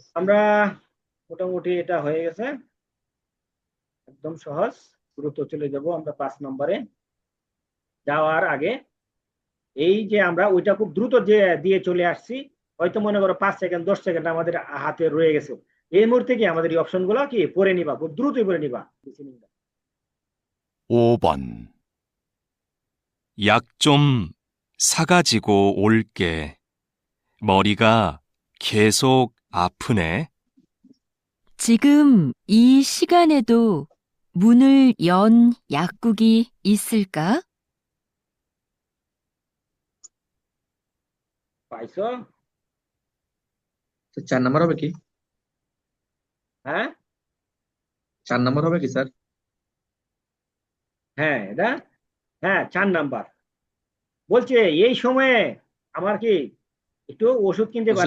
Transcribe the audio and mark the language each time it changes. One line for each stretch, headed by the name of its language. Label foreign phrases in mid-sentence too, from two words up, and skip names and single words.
Bangla: আমরা মোটামুটি এটা হয়ে গেছে, একদম সহজ। দ্রুত চলে যাব আমরা 5 নম্বরে। যাওয়ার আগে এই যে আমরা ওইটা খুব দ্রুত যে দিয়ে চলে আসছি, হয়তো মনে করো 5 সেকেন্ড 10 সেকেন্ড আমাদের হাতে রয়ে গেছে, এই মুহূর্তে কি আমাদের এই অপশন গুলো কি পড়ে নিবা, খুব দ্রুতই পড়ে নিবা।
Korean: 5번. 약 좀 사가지고 올게. 머리가 계속 아프네. 지금 이 시간에도 문을 연 약국이 있을까?
Bangla: পাইছো? তো 4 নাম্বার হবে কি? হ্যাঁ 4 নাম্বার হবে কি স্যার? হ্যাঁ এটা হ্যাঁ 4 নাম্বার বলছে এই সময়ে আমার কি একটু ওষুধ কিনতে পারে